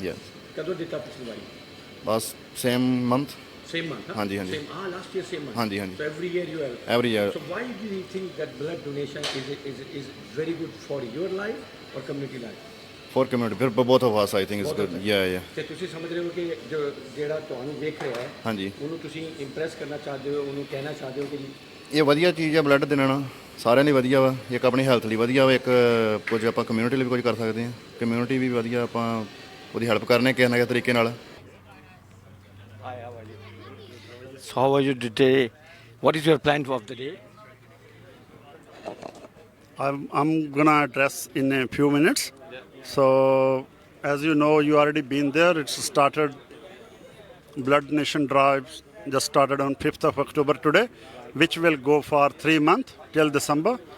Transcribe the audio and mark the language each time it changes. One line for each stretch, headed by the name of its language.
English: Yes.
Punjabi: ਕਦੋਂ ਦਿੱਤਾ ਪਿਛਲੀ ਵਾਰੀ?
English: ਬਸ same month. Same month. Huh?
Punjabi: ਹਾਂਜੀ।
English: Same. Last year same month.
Punjabi: ਹਾਂਜੀ।
English: So every year you have. Every year. So why do you think that blood donation is very good for your life or community life? For community, for both of us, I think it's good. Yeah.
Punjabi: ਤੇ ਤੁਸੀਂ ਸਮਝ ਰਹੇ ਹੋ ਕਿ ਜਿਹੜਾ ਤੁਹਾਨੂੰ ਦੇਖ ਰਿਹਾ ਹੈ ਹਾਂਜੀ। ਉਹਨੂੰ ਤੁਸੀਂ ਇੰਪ੍ਰੈਸ ਕਰਨਾ ਚਾਹਦੇ ਹੋ, ਉਹਨੂੰ ਕਹਿਣਾ ਚਾਹਦੇ ਹੋ ਕਿ ਇਹ ਵਧੀਆ ਚੀਜ਼ ਹੈ ਬਲੱਡ ਦੇਣਾ ਸਾਰਿਆਂ ਲਈ ਵਧੀਆ ਵਾ, ਇੱਕ ਆਪਣੀ ਹੈਲਥ ਲਈ ਵਧੀਆ ਵਾ, ਇੱਕ ਕੁਝ ਆਪਾਂ ਕਮਿਊਨਿਟੀ ਲਈ ਵੀ ਕੁਝ ਕਰ ਸਕਦੇ ਹਾਂ, ਕਮਿਊਨਿਟੀ ਵੀ ਵਧੀਆ, ਆਪਾਂ ਉਹਦੀ ਹੈਲਪ ਕਰਨੇ ਕਿਸੇ ਨਾ ਕਿਸੇ ਤਰੀਕੇ ਨਾਲ।
English: So how are you today? What is your plan of the day? I'm gonna address in a few minutes. So, as you know, you already been there. It's started. Blood donation drive just started on 5th of October today, which will go for 3 months till December.